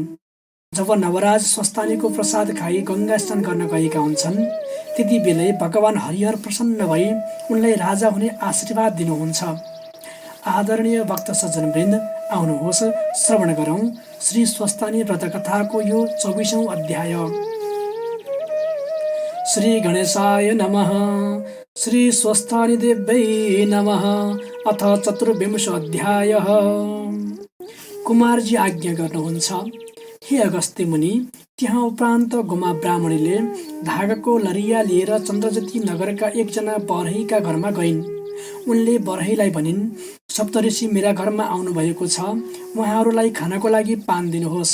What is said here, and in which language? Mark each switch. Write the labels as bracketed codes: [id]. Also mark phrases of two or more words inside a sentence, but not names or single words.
[ne] जब नवराज स्वस्तानीको प्रसाद खाई गङ्गा स्नान गर्न गएका हुन्छन्, त्यति बेलै भगवान हरिहर प्रसन्न भई उनलाई राजा हुने आशीर्वाद दिनुहुन्छ। आदरणीय भक्त सज्जनवृन्द, आउनुहोस् श्रवण गरौँ श्री स्वस्तानी व्रतकथाको यो 24औं अध्याय। [sa] श्री गणेशाय नमः। श्री स्वस्तानी देव्यै नमः। अथ चतुर्विंशो अध्यायः। [ne] कुमारजी आज्ञा गर्नुहुन्छ, हे अगस्त्य मुनि। त्यहाँ उपरान्त गुमा ब्राह्मणीले धागाको लरिया लिएर चन्द्रज्योति नगरका एकजना बरहीका घरमा गइन्। उनले बरहीलाई भनिन्, सप्तऋषि मेरा घरमा आउनुभएको छ, उहाँहरूलाई खानको लागि पान दिनुहोस्।